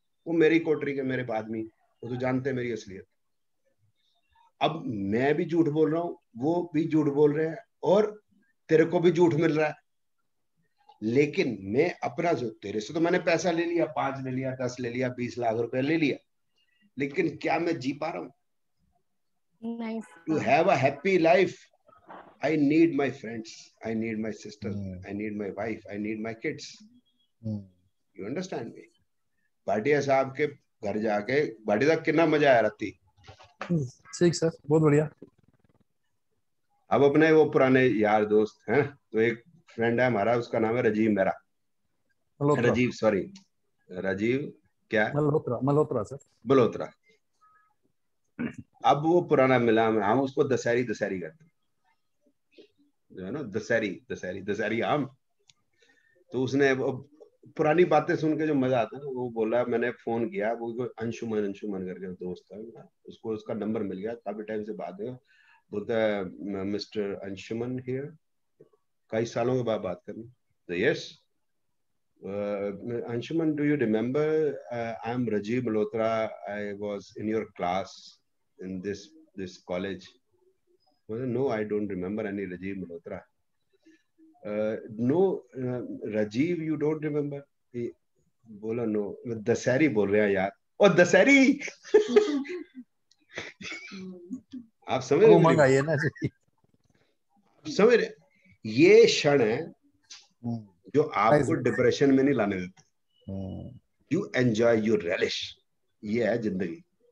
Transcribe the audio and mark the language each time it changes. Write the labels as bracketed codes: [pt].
[hi] वो मेरी कोटरी के मेरे आदमी, वो तो जानते हैं मेरी असलियत। अब मैं भी झूठ बोल रहा हूँ, वो भी झूठ बोल रहे हैं, और तेरे को भी झूठ मिल रहा है। लेकिन मैं अपना जो तेरे से तो मैंने पैसा ले लिया, 5 ले लिया, 10 ले लिया, 20 लाख रुपए ले लिया, लेकिन क्या मैं जी पा रहा हूँ? [en] To have a happy life I need my friends, I need my sister, I need my wife, I need my kids. You understand me? [hi] Bhatia साहब के घर जाके भाटिया साहब कितना मजा आया राती। ठीक सर, बहुत बढ़िया। अब अपने वो पुराने यार दोस्त हैं, तो एक फ्रेंड है हमारा, उसका नाम है राजीव मेरा, राजीव सॉरी राजीव क्या मल्होत्रा सर, मल्होत्रा। अब वो पुराना मिला, हम उसको दशहरी कहते हैं, जो है ना दशहरी आम। तो उसने पुरानी बातें सुन के जो मजा आता है ना, वो बोला, मैंने फोन किया, वो अंशुमन करके दोस्त है उसको, उसका नंबर मिल गया, काफी टाइम से बात है। बोलता है [en] mister Anshuman here, [hi] कई सालों के बाद बात करनी। [en] तो yes Anshuman, do you remember I am Rajiv Malhotra, I was in your class in this college. No, I don't remember any Rajiv Malhotra. No, Rajiv, you don't remember? [hi] बोला no, दशहरी बोल रहे हैं यार। और दशहरी आप समझ रहे ना, समझ रहे? ये क्षण है जो आपको डिप्रेशन में नहीं लाने देते। [en] you enjoy, you relish, [hi] ये है जिंदगी।